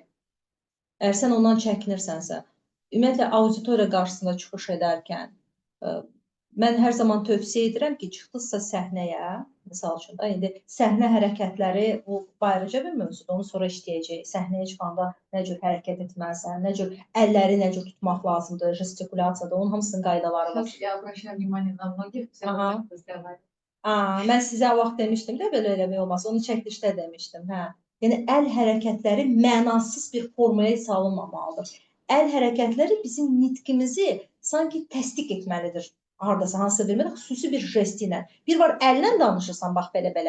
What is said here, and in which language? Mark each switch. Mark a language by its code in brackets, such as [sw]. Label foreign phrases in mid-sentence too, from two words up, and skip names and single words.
[az] Əgər sən ondan çəkinirsənsə, ümumiyyətlə auditoriya qarşısında çıxış edərkən mən hər zaman tövsiyə edirəm ki, çıxdınızsa səhnəyə, misal üçün də indi səhnə hərəkətləri bu ayrıca bir mövzudur, onu sonra işləyəcək. Səhnəyə çıxanda nə cür hərəkət etməlisən, nə cür əlləri nə cür tutmaq lazımdır, gestikulyasiyada, onun hamısının qaydaları var. [ru] Я обращаю внимание на многих, все Ага. это сделали. [az] Mən sizə vaxt demişdim də belə eləmək olmaz. Onu çəkilişdə demişdim, hə. Yəni əl hərəkətləri mənasız bir formaya salınmamalıdır. Əl hərəkətləri bizim nitqimizi sanki təsdiq etməlidir. Hardasa hansısa bir mədə xüsusi bir jest ilə. Bir var əllə danışırsan bax belə-belə.